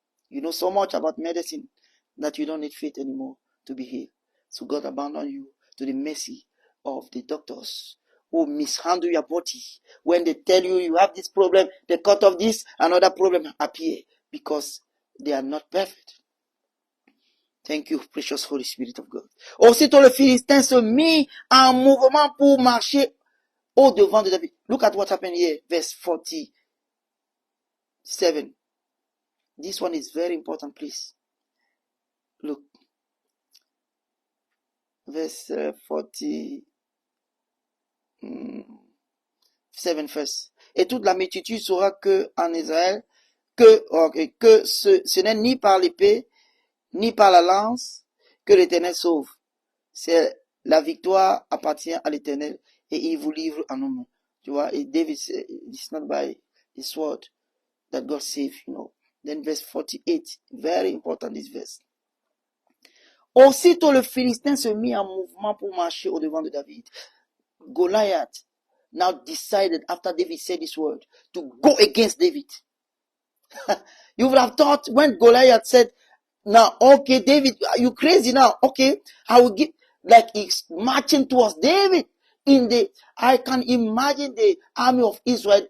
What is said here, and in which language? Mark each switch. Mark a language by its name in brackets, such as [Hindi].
[English] You know so much about medicine that you don't need faith anymore to be healed. So God abandoned you to the mercy of the doctors who mishandle your body. When they tell you you have this problem, they cut off this, another problem appear, because they are not perfect. Thank you, precious Holy Spirit of God. [French] Aussitôt le Philistin se mit en mouvement pour marcher au devant de David. [English] Look at what happened here, verse 47. This one is very important, please. Look. Verse 47 first. [French] Et toute la multitude saura que en Israël, que ce n'est ni par l'épée, ni par la lance que l'Éternel sauve. C'est la victoire appartient à l'Éternel et il vous livre en nos mains. Tu vois, et [English] David said, it's not by the sword that God save, you know. Then verse 48, very important this verse. [French] Aussitôt le Philistin se mit en mouvement pour marcher au devant de David. [English] Goliath now decided, after David said this word, to go against David. You would have thought when Goliath said, now, okay, David, are you crazy now? Okay, I will give, like he's marching towards David. I can imagine the army of Israel.